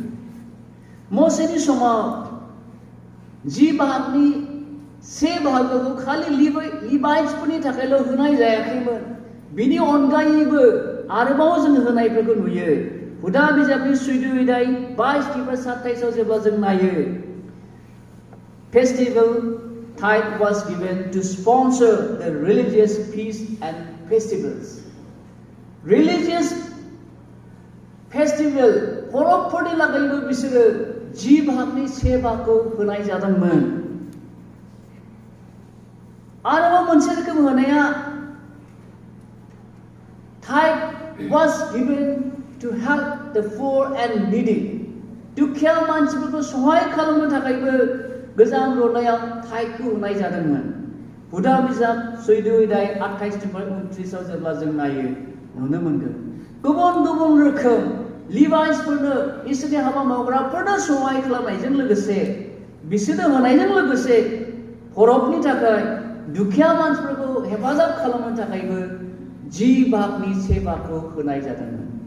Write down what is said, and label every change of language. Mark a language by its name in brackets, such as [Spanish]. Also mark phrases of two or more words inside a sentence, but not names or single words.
[Bodo] मसेनि समाव जि बाहागनि से बाहागोखौ खालि लिभाइट्सफोरनि थाखायल' होनाय जायाखैमोन। बिनि अनगायैबो आरोबाव जों होनायफोरखौ नुयो। हुदा बिजाबनि 14 अध्याय 22 निफ्राय 27 जेब्ला जों नायो फेस्टिभेल [English] tithe was given to sponsor the religious feasts and festivals. Religious festival [Bodo] परबफोरनि लागैबो बिसोरो जि भागनि से भागखौ होनाय जादोंमोन। आरोबाव मोनसे रोखोम होनाया [English] tithe was given to help the poor and needy. [Bodo] दुखिया मानसिफोरखौ सहाय खालामनो थाखायबो गोजाम रदायाव टाइथखौ होनाय जादोंमोन। हुदा बिजाब 14 अध्याय 28 निफ्राय 29 जेब्ला जों नायो नुनो मोनगोन गुबुन गुबुन रोखोम लिभाइट्सफोरनो इसोरनि हाबा मावग्राफोरनो सहाय खालामनायजों लोगोसे बिसोरनो होनायजों लोगोसे परबनि थाखाय दुखिया मानसिफोरखौ हेफाजाब खालामनो थाखायबो जि भागनि से भागखौ होनाय जादोंमोन।